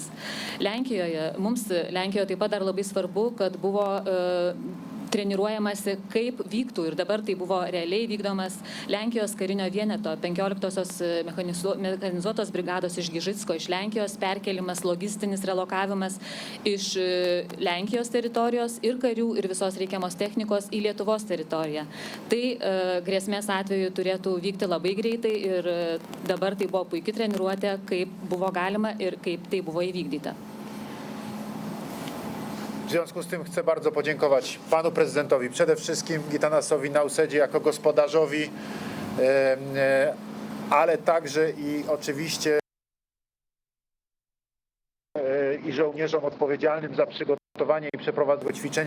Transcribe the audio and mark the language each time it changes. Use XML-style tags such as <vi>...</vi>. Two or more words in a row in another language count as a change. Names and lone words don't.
<lt>Lenkijoje taip pat dar labai svarbu, kad buvo treniruojamasi, kaip vyktų ir dabar tai buvo realiai vykdomas Lenkijos karinio vieneto 15-osios mechanizuotos brigados iš Gižicko, iš Lenkijos perkelimas, logistinis relokavimas iš Lenkijos teritorijos ir karių ir visos reikiamos technikos į Lietuvos teritoriją. Tai grėsmės atveju turėtų vykti labai greitai ir dabar tai buvo puikiai treniruotė, kaip buvo galima ir kaip tai buvo įvykdyta.</lt> <pl>W związku z tym chcę bardzo podziękować panu prezydentowi, przede wszystkim Gitanasowi Nausedzie jako gospodarzowi, ale także i oczywiście i żołnierzom odpowiedzialnym za przygotowanie i przeprowadzenie tego ćwiczenia.</pl>